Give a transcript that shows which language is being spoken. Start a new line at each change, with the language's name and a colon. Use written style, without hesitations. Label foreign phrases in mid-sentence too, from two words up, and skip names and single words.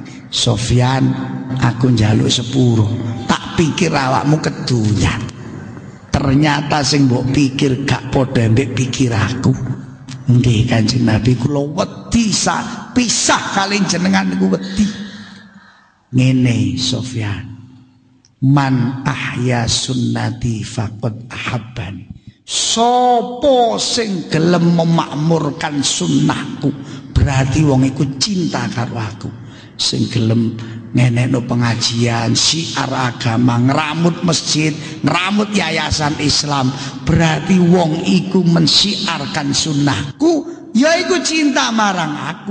Javanese: Sofyan, aku njaluk sepuro. Tak pikir awakmu kedunyan. Ternyata sing mbok pikir gak padha mbek pikir aku. Nggih Kanjeng Nabi, kula wedi pisah kali jenengan niku wedi.
Arabic: Ngene Sofyan, من أحيا سنتي فقد أحبني.
Javanese: Sopo sing gelem memakmurkan sunnahku berarti wong iku cinta karo aku. Sing gelem ngenekno pengajian, syiar agama, ngeramut masjid, ngeramut yayasan Islam, berarti wong iku mensyiarkan sunnahku, yaiku cinta marang aku.